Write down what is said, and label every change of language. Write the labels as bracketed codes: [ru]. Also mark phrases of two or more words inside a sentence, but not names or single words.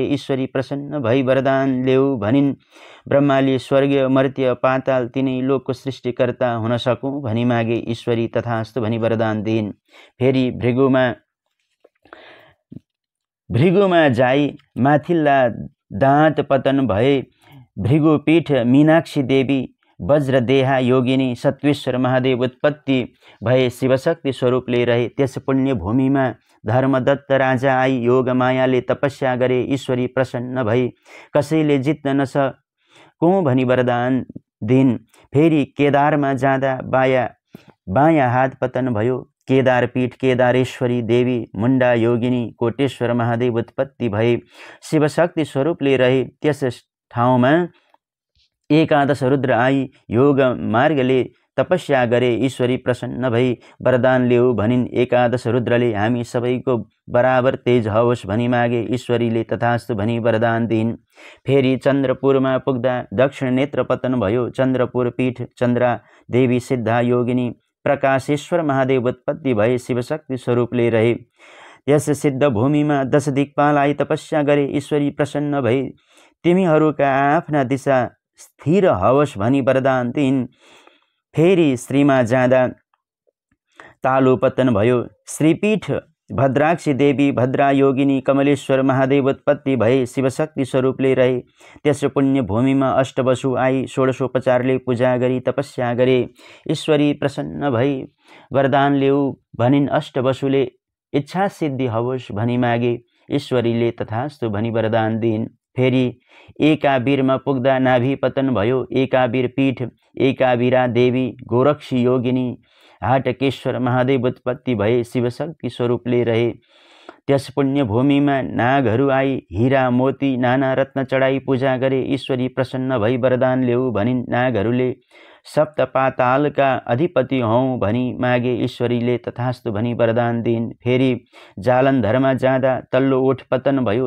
[ne] ईश्वरी प्रसन्न भई वरदान ल्याऊ भनिन्। ब्रह्माले स्वर्गीय मर्त्य पाताल तिनै लोकको सृष्टिकर्ता हुन सकूँ भनी मागे। ईश्वरी तथास्तु भनी वरदान दिइन्। फेरि भृगुमा जाई माथिल्ला दाँत पतन भए। भृगुपीठ मीनाक्षी देवी वज्रदेहा योगिनी सत्वेश्वर महादेव उत्पत्ति भए शिवशक्ति स्वरूपले रहे। त्यस पुण्य भूमिमा धर्मदत्त राजा आई योग मायाले तपस्या गरे। ईश्वरी प्रसन्न भई कसैले जित्न नसकूँ भनी वरदान दिइन्। फेरि केदारमा जाँदा बायाँ हात पतन भयो। केदारपीठ केदारेश्वरी देवी मुण्डा योगिनी कोटेश्वर महादेव उत्पत्ति भए शिवशक्ति स्वरूपले रहे। त्यस ठाउँमा एकादश रुद्र आई योग मार्गले तपस्या गरे। ईश्वरी प्रसन्न भई वरदान ल्याऊ भनिन्। एकादश रुद्रले हामी सबैको बराबर तेज होस् भनी मागे। ईश्वरीले तथास्तु भनी वरदान दिइन्। फेरि चन्द्रपुरमा पुग्दा दक्षिण नेत्र पतन भयो। चन्द्रपुर पीठ चन्द्रा देवी सिद्धा योगिनी प्रकाशेश्वर महादेव उत्पत्ति भए शिवशक्ति स्वरूपले रहे। यस सिद्ध भूमिमा 10 दिक्पाल आई तपस्या गरे। ईश्वरी प्रसन्न भई तिमीहरूका आफ्ना दिशा स्थिर होस् भनी वरदान दिइन्। फेरि श्रीमा जाँदा तालु पतन भयो। श्रीपीठ भद्राक्षी देवी भद्रा योगिनी कमलेश्वर महादेव उत्पत्ति भए शिवशक्ति स्वरूपले रहे। त्यस पुण्य भूमिमा अष्टवसु आई षोडशोपचारले पूजा गरी तपस्या गरे। ईश्वरी प्रसन्न भई वरदान ल्याऊ भनिन्। अष्टवसुले इच्छा सिद्धि होस् भनी मागे। ईश्वरीले तथास्तु भनी वरदान दिइन्। फेरि एकावीरमा पुग्दा नाभि पतन भयो। एकावीर पीठ एकावीरा देवी गोरक्षी योगिनी हाटकेश्वर महादेव उत्पत्ति भए शिवशक्ति स्वरूपले रहे। त्यस पुण्य भूमिमा नागहरू आई हीरा मोती नाना रत्न चढाई पूजा गरे। ईश्वरी प्रसन्न भई वरदान ल्याऊ भनिन्। नागहरूले सप्त पातालका अधिपति हौँ भनी मागे। ईश्वरीले तथास्तु भनी वरदान दिइन्। फेरि जालन्धरमा जाँदा तल्लो ओठ पतन भयो।